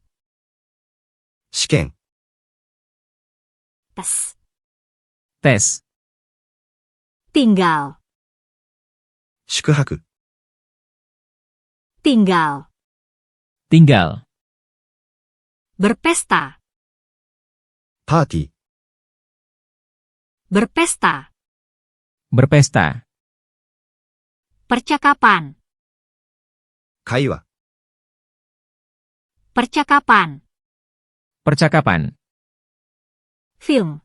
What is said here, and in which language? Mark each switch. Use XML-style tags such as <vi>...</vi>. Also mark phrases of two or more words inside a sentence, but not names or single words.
<ja>試験、</ja> <id>Tes. Tes. Tinggal.</id> <ja>宿泊、</ja> <id>Tinggal. Tinggal. Berpesta.</id> <ja>パーティー、</ja> <id>Berpesta. Berpesta. Percakapan.</id> <ja>会話、</ja> <id>Percakapan. Percakapan. Film.</id>